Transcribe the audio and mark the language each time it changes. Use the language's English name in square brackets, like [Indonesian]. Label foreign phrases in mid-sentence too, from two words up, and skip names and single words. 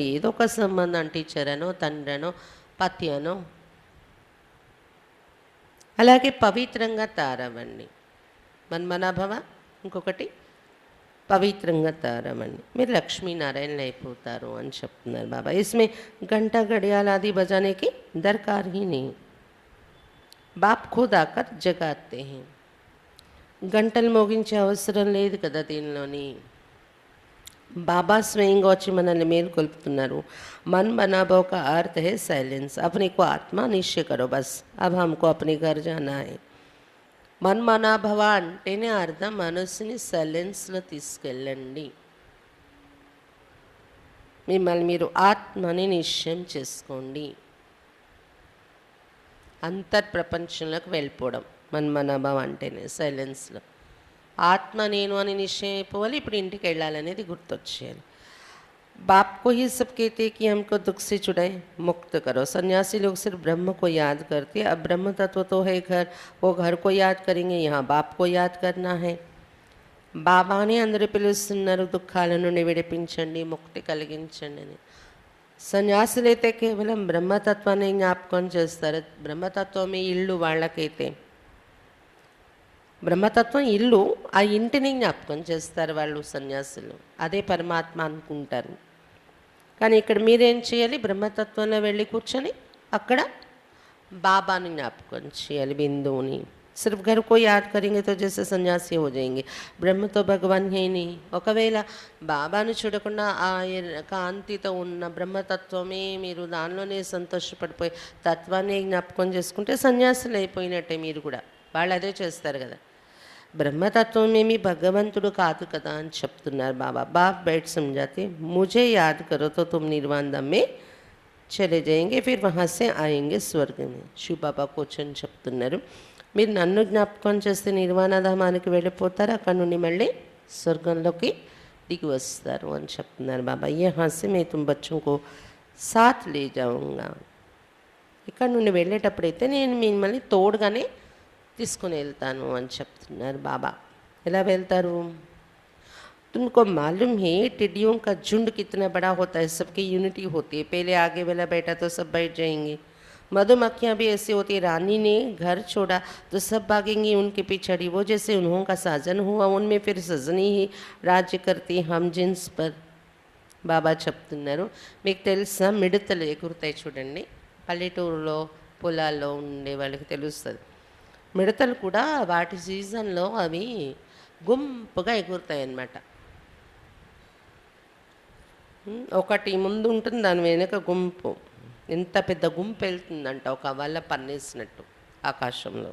[Telugu] ఏదో ఒక సంబంధం, టీచర్ అనో తండ్రి అనో పతి అనో. అలాగే పవిత్రంగా తయారవ్వండి. మన్మనాభవ, ఇంకొకటి పవిత్రంగా తయారవ్వండి, మీరు లక్ష్మీనారాయణ అయిపోతారు అని చెప్తున్నారు బాబా. [Hindi] इसमें घंटा घड़ियाल आदि बजाने की दरकार ही नहीं, बाप खुद आकर जगाते हैं. [Telugu] గంటలు మోగించే అవసరం లేదు కదా దీనిలోని. బాబా స్వయంగా వచ్చి మనల్ని మేలుకొల్పుతున్నారు. [Hindi] मन बना भाव का अर्थ है साइलेंस. अपने को आत्मा निश्चय करो बस, अब हमको अपने घर जाना है. [Telugu] मन मना భవ అంటేనే అర్థం మనసుని సైలెన్స్లో తీసుకెళ్ళండి. మిమ్మల్ని మీరు ఆత్మని నిశ్చయం చేసుకోండి. అంతర్ప్రపంచంలోకి వెళ్ళిపోవడం మన్మనాభావ అంటేనే సైలెన్స్లో. ఆత్మ నేను అని నిశ్చయం అయిపోవాలి. ఇప్పుడు ఇంటికి వెళ్ళాలనేది గుర్తొచ్చేయాలి. [Hindi] बाप को ही सब कहते हैं कि हमको दुख से छुड़ाए, मुक्त करो. सन्यासी लोग सिर्फ ब्रह्म को याद करते हैं. अब ब्रह्म तत्व तो है घर, वो घर को याद करेंगे, यहाँ बाप को याद करना है. [Telugu] బాబాని అందరూ పిలుస్తున్నారు, దుఃఖాల నుండి విడిపించండి, ముక్తి కలిగించండి అని. సన్యాసులైతే కేవలం బ్రహ్మతత్వాన్ని జ్ఞాపకం చేస్తారు. బ్రహ్మతత్వమే ఇల్లు వాళ్ళకైతే. బ్రహ్మతత్వం ఇల్లు, ఆ ఇంటిని జ్ఞాపకం చేస్తారు వాళ్ళు సన్యాసులు. అదే పరమాత్మ అనుకుంటారు. కానీ ఇక్కడ మీరేం చేయాలి? బ్రహ్మతత్వంలో వెళ్ళి కూర్చొని అక్కడ బాబాని జ్ఞాపకం చేయాలి, బిందువుని. [Hindi] सिर्फ घर को याद करेंगे तो जैसे सन्यासी हो जाएंगे. ब्रह्म तो भगवान है नहीं. [Telugu] ఒకవేళ బాబాను చూడకుండా ఆ కాంతితో ఉన్న బ్రహ్మతత్వమే మీరు దానిలోనే సంతోషపడిపోయి తత్వాన్ని జ్ఞాపకం చేసుకుంటే సన్యాసులు అయిపోయినట్టే మీరు కూడా. వాళ్ళు అదే చేస్తారు కదా. బ్రహ్మతత్వం ఏమి భగవంతుడు కాదు కదా అని చెప్తున్నారు బాబా. [Hindi] बाप बैठ समझाते मुझे याद करो तो तुम निर्वाण धाम में चले जाएंगे फिर वहाँ से आएंगे स्वर्ग में. [Telugu] శివ బాబా కూర్చొని చెప్తున్నారు, మీరు నన్ను జ్ఞాపకం చేస్తే నిర్వాణధామానికి వెళ్ళిపోతారు, అక్కడ నుండి మళ్ళీ స్వర్గంలోకి దిగి వస్తారు అని చెప్తున్నారు బాబా. [Hindi] यहाँ से मैं तुम बच्चों को साथ ले जाऊंगा. [Telugu] ఇక్కడ నుండి వెళ్ళేటప్పుడైతే నేను మిమ్మల్ని తోడుగానే తీసుకుని వెళ్తాను అని చెప్తున్నారు బాబా. ఎలా వెళ్తారు? [Hindi] तुमको मालूम है टिड्डियों का झुंड कितना बड़ा होता है, सबकी यूनिटी होती है, पहले आगे वाला बैठा तो सब बैठ जाएंगे. मधुमक्खियाँ भी ऐसी होती है, रानी ने घर छोड़ा तो सब भागेंगी उनके पिछड़ी, वो जैसे उन्हों का साजन हुआ उनमें फिर सजनी ही राज्य करती हम जिन्स पर. [Telugu] బాబా చెప్తున్నారు, మీకు తెలుసా మిడతలు ఎగురుతాయి చూడండి, పల్లెటూరులో పొలాల్లో ఉండే వాళ్ళకి తెలుస్తుంది. మిడతలు కూడా వాటి సీజన్లో అవి గుంపుగా ఎగురుతాయి అన్నమాట. ఒకటి ముందు ఉంటుంది, దాని వెనుక గుంపు, ఎంత పెద్ద గుంపు వెళ్తుందంట, ఒక వల్ల పన్నేసినట్టు ఆకాశంలో.